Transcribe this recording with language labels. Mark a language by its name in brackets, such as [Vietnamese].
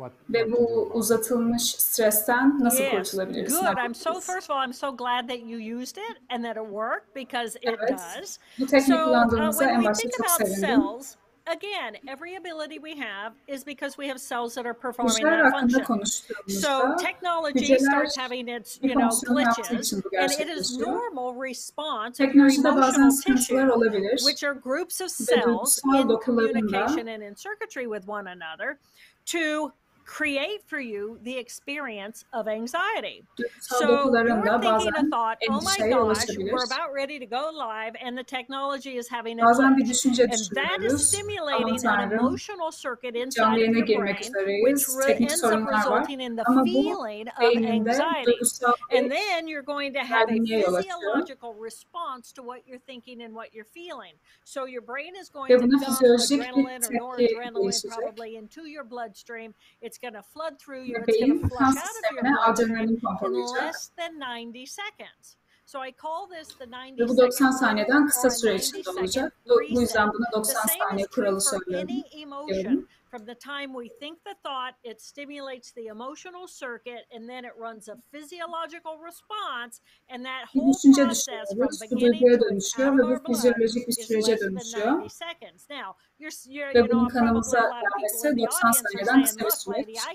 [Turkish] Ve bu uzatılmış stresten nasıl kurtulabiliriz? [English] Good. First of all, I'm so glad that you used it and that it worked because it does. [Turkish] Bu tekniği kullandığınızda en başta çok sevindim. [English] Again, every ability we have is because we have cells that are performing that function. So technology starts having its, glitches, and it is normal response of your emotional tissue, which are groups of cells in communication and in circuitry with one another, to create for you the experience of anxiety. So you're thinking a thought, oh my gosh, we're about ready to go live and the technology is having a glitch. And that is stimulating an emotional circuit inside of your brain, which ends up resulting in the feeling of anxiety. And then you're going to have a physiological response to what you're thinking and what you're feeling. So your brain is going to dump adrenaline or noradrenaline probably into your bloodstream. It's going to flood through you. It's going to flush out of your bloodstream in less than 90 seconds. So I call this the 90 [Turkish] Ve bu 90 saniyeden kısa süre içinde olacak. Bu yüzden buna 90 saniye kuralı söylüyorum. [English] From the time we think the thought, it stimulates the emotional circuit, and then it runs a physiological response, and that whole process from beginning to out of our blood is less than 90 seconds. Now, [Turkish] ve bunun kanımıza gelmesi 90 saniyeden kısa bir süreç.